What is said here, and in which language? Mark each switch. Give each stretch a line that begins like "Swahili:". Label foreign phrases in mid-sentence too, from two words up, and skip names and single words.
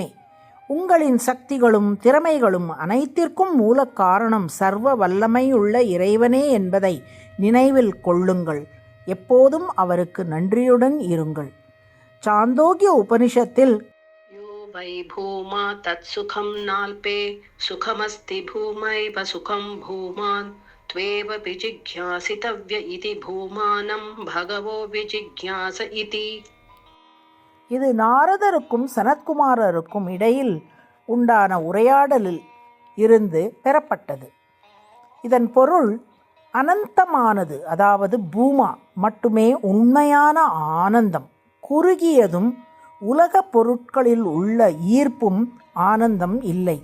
Tamil: உங்களின் சக்திகளும் திறமைகளும் அனைத்திற்கும் மூல காரணம் சர்வ வல்லமையுள்ள இறைவனே என்பதை நினைவில் கொள்ளுங்கள். எப்போதும் அவருக்கு நன்றியுடன் இருங்கள். சாந்தோக்கிய உபனிஷத்தில்
Sanskrit: वै भूमा तत् सुखं नाल्पे सुखमस्ति भूमैव सुखं भूमान् त्वेव विजिज्ञासितव्य इति भूमानं भगवो विजिज्ञास इति.
Tamil: இது நாரதருக்கும் சனத்குமாரருக்கும் இடையில் உண்டான உரையாடலில் இருந்து பெறப்பட்டது. இதன் பொருள் அனந்தமானது, அதாவது பூமா மட்டுமே உண்மையான ஆனந்தம். குறுகியதும் உலக பொருட்களில் உள்ள ஈர்ப்பும் ஆனந்தம் இல்லை.